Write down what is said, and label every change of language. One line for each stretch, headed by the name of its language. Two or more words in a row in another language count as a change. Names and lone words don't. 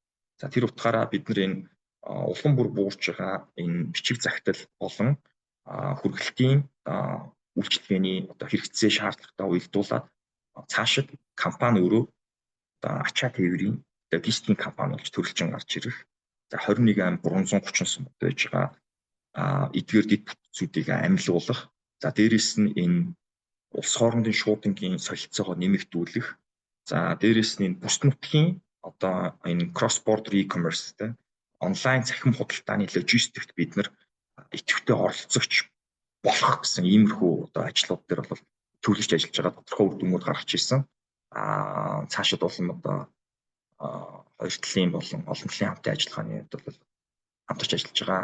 Mongolian: За тэр утгаараа бид нар энэ улам бүр буурж байгаа энэ бичиг захидал болон хүргэлтийн үйлчлэгээний одоо хэрэгцээ шаардлагатай уялдуулаад цаашид компани өөрөө одоо ачаа тээврийн логистикийн компани болж төрөлжин гарч ирэх. За 21,330 байж байгаа эдгээр дэд бүтцүүдийг амилуулах. За дээрэс нь энэ улс хоорондын шуудангийн солилцоогоо нэмэгдүүлэх. За дээрэс нь энэ бүс нутгийн одоо энэ
English: cross border e-commerce
Mongolian: тэ онлайн цахим худалдааны логистикт бид нар идэвхтэй оролцогч болох гэсэн иймэрхүү одоо ажлууд дээр бол төлөвлөж ажиллаж байгаа тодорхой үр дүнүүд гаргаж ирсэн. Цаашид болон одоо хоёр талын болон олон талын хамтын ажиллагааны хувьд бол хамтарч ажиллаж байгаа.